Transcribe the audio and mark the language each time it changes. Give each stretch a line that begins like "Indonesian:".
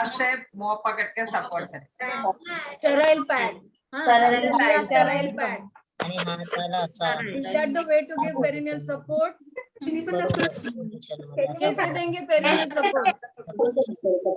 Hindi: से मुंह पकड़ के सपोर्ट करें।
English: Sterile pad. Sterile pad. Is that the way to give perineal support?
Hindi: कैसे देंगे perineal support?